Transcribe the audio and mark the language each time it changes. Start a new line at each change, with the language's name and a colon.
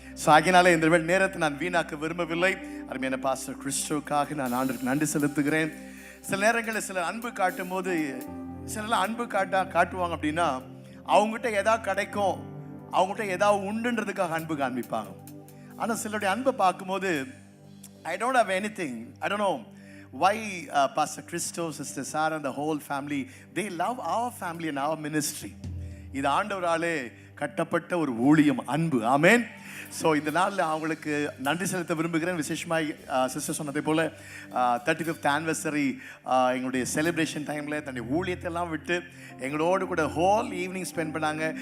Tamil: So ஆகினாலே இந்த நேரத்தை நான் வீணாக்க விரும்பவில்லை. அருமையான பாஸ்டர் கிறிஸ்டோவுக்காக நான் ஆண்டவருக்கு நன்றி செலுத்துகிறேன். சில நேரங்களில் சிலர் அன்பு காட்டும் போது, சிலர்லாம் அன்பு காட்டுவாங்க அப்படின்னா அவங்ககிட்ட எதாவது கிடைக்கும், அவங்ககிட்ட ஏதாவது உண்டுன்றதுக்காக அன்பு காண்பிப்பாங்க. ஆனால் சிலருடைய அன்பை பார்க்கும்போது
English: I don't have anything. I don't know why Pastor Christo, Sister Sarah and the whole family, they love our family and our ministry.
Tamil: இது ஆண்டவராலே கட்டப்பட்ட ஒரு ஊழியம், அன்பு. ஆமென். ஸோ இந்த நாளில் அவங்களுக்கு நன்றி செலுத்த விரும்புகிறேன். விசேஷமாக சிஸ்டர் சொன்னதை போல்
English: 35th anniversary
Tamil: எங்களுடைய செலிப்ரேஷன் டைமில் தன்னுடைய ஊழியத்தெல்லாம் விட்டு எங்களோடு கூட ஹோல் ஈவினிங் ஸ்பெண்ட் பண்ணாங்க.